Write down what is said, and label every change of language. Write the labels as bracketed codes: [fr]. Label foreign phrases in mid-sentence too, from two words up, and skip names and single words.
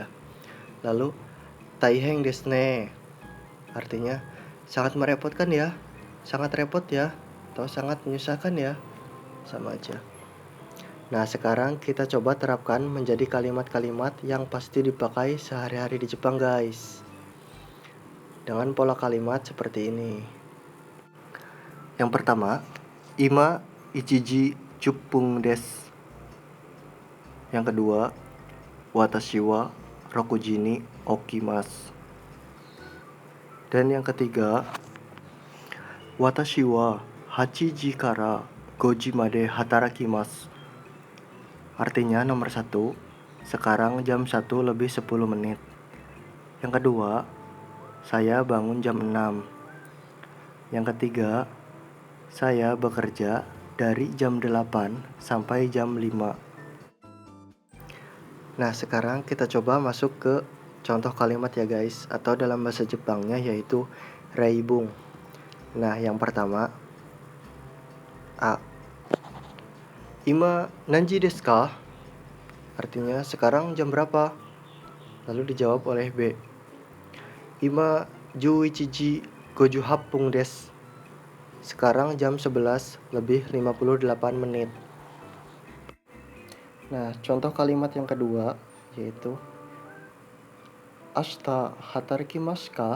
[id] Lalu [ja] 大変ですね, [id] artinya sangat merepotkan ya, sangat repot ya, atau sangat menyusahkan ya, sama aja. Nah, sekarang kita coba terapkan menjadi kalimat-kalimat yang pasti dipakai sehari-hari di Jepang, guys. Dengan pola kalimat seperti ini. Yang pertama, [ja] 今一時十分です. [id] Yang kedua, [ja] 私は六時に起きます. [id] Dan yang ketiga, [ja] 私は8から5まで働きます. [id] Artinya nomor 1, sekarang jam 1 lebih 10 menit. Yang kedua, saya bangun jam 6. Yang ketiga, saya bekerja dari jam 8 sampai jam 5. Nah, sekarang kita coba masuk ke contoh kalimat ya guys, atau dalam bahasa Jepangnya yaitu reibung. Nah, yang pertama, A. [ja] 今何時ですか? [id] Artinya sekarang jam berapa? Lalu dijawab oleh B. [ja] 今11 58です. [id] Sekarang jam 11 lebih 58 menit. Nah, contoh kalimat yang kedua yaitu [ja] 明日働きますか?